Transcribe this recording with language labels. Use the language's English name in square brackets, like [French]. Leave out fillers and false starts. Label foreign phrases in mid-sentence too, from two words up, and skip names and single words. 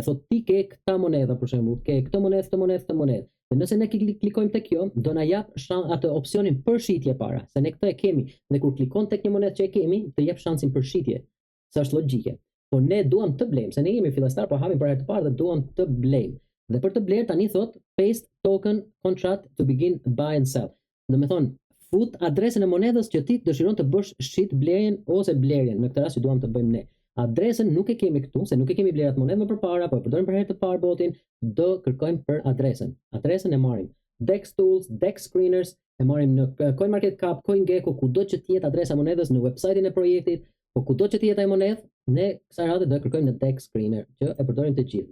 [Albanian] Thot ti ke këta monedha për shembull, ke këtë monedhë. Dhe nëse ne klikojmë tek kjo, do na jap atë opsionin për shitje para, se ne këtë e kemi. Dhe kur klikon tek një monedhë që e kemi, të jep shansin për shitje. Sa është logjike. Po ne duam të blejmë, se ne jemi fillestar, po hapim për herë të parë dhe duam të blejmë. Dhe për të bler tani thot [English] paste token contract to begin buy and sell. [Albanian] Do të thonë fut adresën e monedhës që ti dëshiron të bësh shit blerjen ose blerjen. Në këtë rast që duam të bëjmë ne. Adresën nuk e kemi këtu, se nuk e kemi blerat monedhë më përpara, po e përdorim për herë të parë botin, do kërkojmë për adresën. Adresën e marrim Dex Tools, Dex Screeners, e marrim në CoinMarketCap, CoinGecko, kudo që të jetë adresa monedhës në website-in e projektit, po kudo që të jetë ai monedhë, ne kësaj radhe do kërkojmë në Dex Screener, që e përdorim të gjithë.